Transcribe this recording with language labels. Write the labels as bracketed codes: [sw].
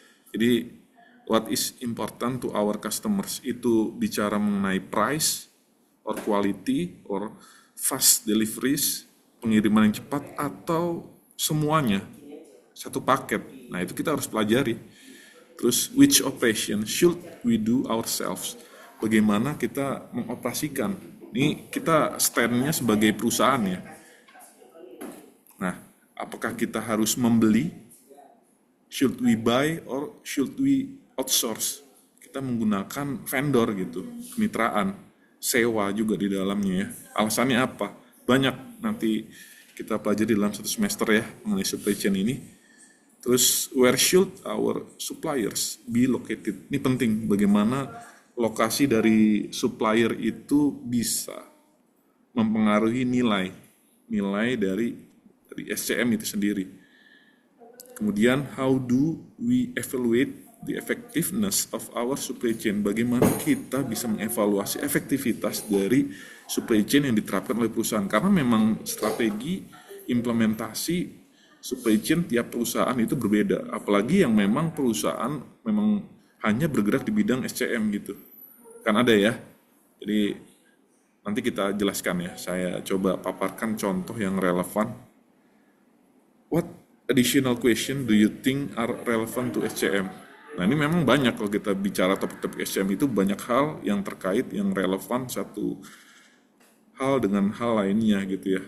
[id] Jadi, [en] what is important to our customers [id] itu bicara mengenai [en] price, or quality, or fast deliveries, [id] pengiriman yang cepat, atau semuanya satu paket. Nah, itu kita harus pelajari. Terus, [en] which operation should we do ourselves? [id] Bagaimana kita mengoperasikan? Ini kita stand-nya sebagai perusahaan ya. Nah, apakah kita harus membeli? [en] Should we buy or should we outsource? [id] Kita menggunakan vendor gitu, kemitraan, sewa juga di dalamnya ya. Alasannya apa? Banyak nanti kita pelajari dalam satu semester ya mengenai supply chain ini. Terus [en] where should our suppliers be located? [id] Ini penting, bagaimana lokasi dari supplier itu bisa mempengaruhi nilai dari SCM itu sendiri. Kemudian [en] how do we evaluate the effectiveness of our supply chain? [id] Bagaimana kita bisa mengevaluasi efektivitas dari supply chain yang diterapkan oleh perusahaan? Karena memang strategi implementasi supply chain tiap perusahaan itu berbeda. Apalagi yang memang perusahaan memang hanya bergerak di bidang SCM gitu. Kan ada ya. Jadi nanti kita jelaskan ya. Saya coba paparkan contoh yang relevan. [en] What additional question do you think are relevant to SCM? [id] Nah, ini memang banyak kalau kita bicara topik-topik SCM itu banyak hal yang terkait, yang relevan satu hal dengan hal lainnya gitu ya.